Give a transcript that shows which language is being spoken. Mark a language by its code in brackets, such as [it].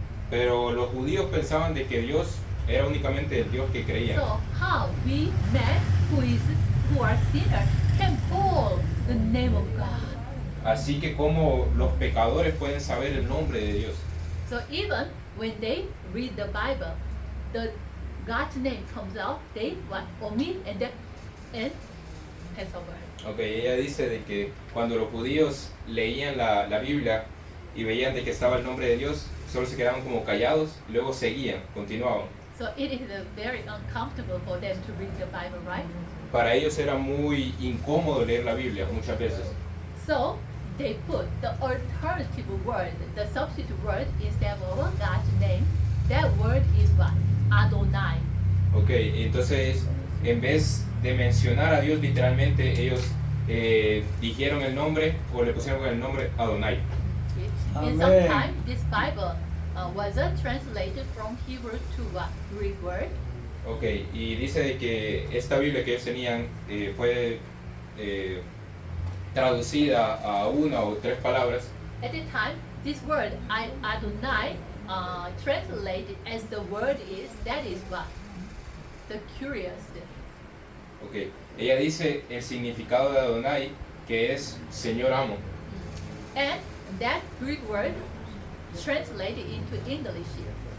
[es] Pero los judíos pensaban de que Dios era únicamente el Dios que creían. [en] So how we men who are sinners can call the name of God? [es] Así que como los pecadores pueden saber el nombre de Dios. [en] So even when they read the Bible, the God's name comes out, they what? Omit and pass over. [es] Ok, ella dice de que cuando los judíos leían la Biblia y veían de que estaba el nombre de Dios, solo se quedaban como callados y luego seguían, continuaban. [en] So it is very uncomfortable for them to read the Bible, right? [es] Para ellos era muy incómodo leer la Biblia muchas veces. [en] So they put the alternative word, the substitute word instead of God's name. That word is what? Adonai. [es] Ok, entonces en vez de mencionar a Dios literalmente, ellos dijeron el nombre o le pusieron el nombre Adonai. [en] And sometimes this Bible was translated from Hebrew to what? Greek word. [es] Ok, y dice de que esta Biblia que ellos tenían fue traducida a una o tres palabras. [en] At the time, this word Adonai translated as the word is, that is what? The curious. [es] Ok, ella dice el significado de Adonai que es Señor amo. [en] And that Greek word translated into English here.